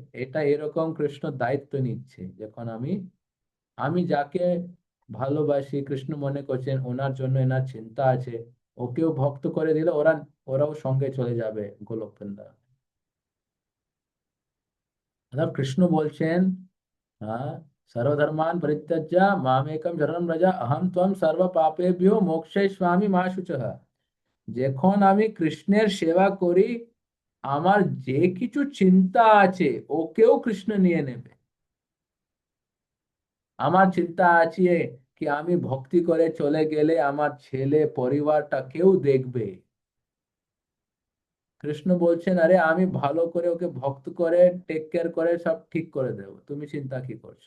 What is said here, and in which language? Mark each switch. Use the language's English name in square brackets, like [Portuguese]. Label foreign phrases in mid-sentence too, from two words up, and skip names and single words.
[Bangla] এটা এরকম কৃষ্ণ দায়িত্ব নিচ্ছে, যখন আমি আমি যাকে ভালোবাসি, কৃষ্ণ মনে করছেন ওনার জন্য এনার চিন্তা আছে, ওকেও ভক্ত করে দিলে ওরাও সঙ্গে চলে যাবে গোলক বৃন্দাবন। मतलब कृष्ण বলছেন, [Sanskrit] हाँ, सर्वधर्मान परित्यज्य मामेकम शरणं व्रज अहम त्वं सर्व पापेभ्यो मोक्षयिष्यामि मा शुचः। [Bangla] যখন আমি কৃষ্ণের সেবা করি, আমার যে কিছু চিন্তা আছে ওকেও কৃষ্ণ নিয়ে নেবে। আমার চিন্তা আছে কি আমি ভক্তি করে চলে গেলে আমার ছেলে পরিবারটা কেউ দেখবে, কৃষ্ণ বলছেন আরে আমি ভালো করে ওকে ভক্ত করে [English] take care [Bangla] করে সব ঠিক করে দেবো, তুমি চিন্তা কি করছো?